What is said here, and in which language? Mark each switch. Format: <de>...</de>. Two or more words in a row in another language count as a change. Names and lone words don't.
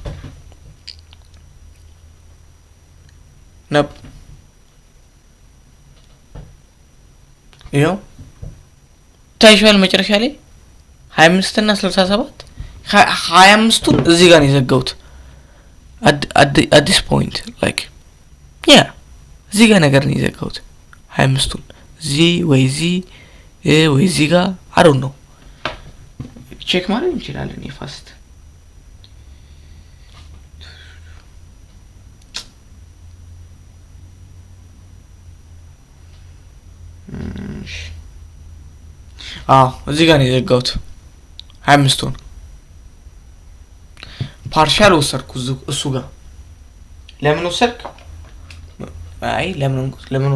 <am>ነብ ይሄው ታይቷል መጨረሻ ላይ 25 እና 67 25ቱን እዚህ ጋር ነው የዘጋሁት</am> <en>at this point like yeah</en> <am>እዚህ ጋር ነገር ነው የዘጋሁት 25ቱን እዚህ ወይ እዚህ ጋር</am> <en>I don't know</en> <am>ቼክ ማድረግ እንችላለን ፋስት እዚህ ጋር ነው የዘጋሁት 25ቱን ፓርሻል ወሰርኩ እሱ ጋር ለምን ወሰርክ አይ ለምን</am>